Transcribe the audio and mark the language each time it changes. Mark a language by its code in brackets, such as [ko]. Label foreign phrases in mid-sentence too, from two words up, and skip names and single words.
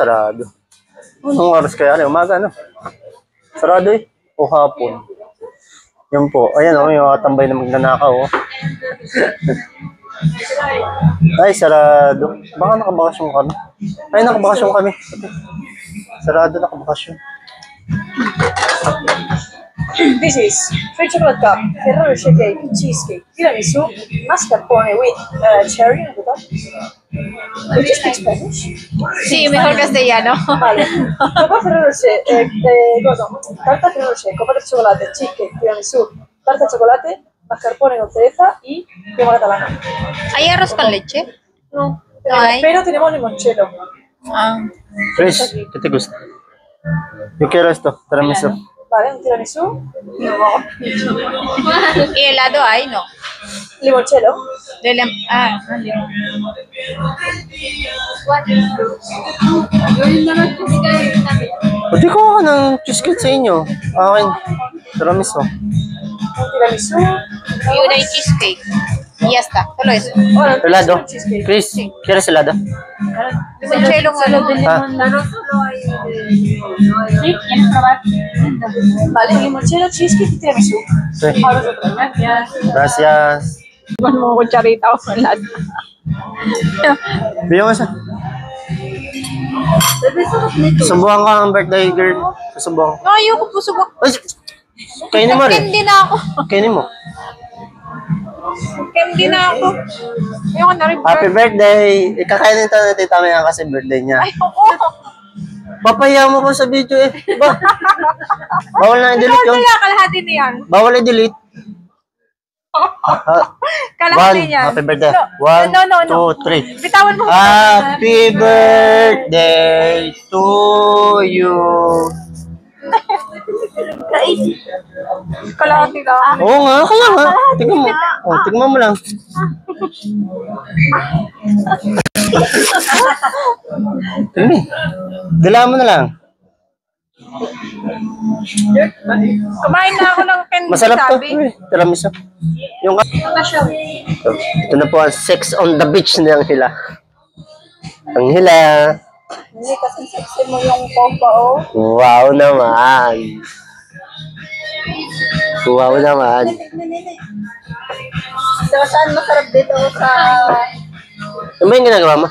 [tl] Anong oras kaya? Ano? Umaga ano? Sarado eh. O hapon. Yan po. Ayan o, yung tambay na magnanakaw o. Ay, sarado. Baka nakabakasyon kami. Ay, nakabakasyon kami. Sarado, nakabakasyon. [en] This is free chocolate cup, Ferrero Rocher cake, cheesecake, tiramisu, mascarpone with cherry on the top. Do you speak Spanish? [es] Sí, mejor castellano. Vale. Copa Ferrero Rocher, tarta Ferrero Rocher, copa de chocolate, cheesecake, tiramisu, tarta de chocolate, mascarpone con cereza y crema catalana. ¿Hay arroz con leche? No, No hay. pero tenemos limoncello. Ah. Chris, ¿qué te gusta? Yo quiero esto, tiramisu. Vale, un tiramisu, ¿Y helado hay? No. limoncello. [tl] Pwede ko ako ng cheesecake sa inyo. Akin, tiramisu. [es] Un tiramisu. Y una cheesecake. Y ya está, solo eso. Bueno, Helado. cheesecake. Chris, ¿quieres helado? Limoncello, Ah, Sí, ¿quieres probar? Vale, limoncello, cheesecake y tiramisú. Sí. Ahora otro. Gracias. Gracias. [tl] Iwan mo kutsarita ko sa lahat. Bigyan mo isa. Susubukan ko ang [en] birthday girl. [tl] Susubukan ko. Ayoko po subok. Ay, kainin mo rin. Candy na ako. Kainin mo. Candy na ako. Ayoko na rin. [en] Happy birthday! [tl] Ikakainin ito na tita Maya kasi birthday niya. Ayoko. Papaya mo ko sa video eh. Ba? Bawal na i-delete yun. Kaya kalahati na yan. Bawal i-delete. Kalahati One. yan. [en] Happy birthday. No. 1, 2, 3. [tl] Bitawan mo. [en] Happy birthday to you. [tl] Kalahati lang. Oo nga, kaya nga. Tingnan mo. Oh, tingnan mo lang. Tingnan. Dila mo na lang. Kumain na ako ng candy. Masarap to. sabi. Tiramisu. Yung ito na po ang [en] sex on the beach [tl] ni Anghela. Anghela. Hindi kasi sexy mo yung pompa, oh. Wow naman. Wow naman. So, saan masarap dito sa... Ano ba yung ginagawa mo?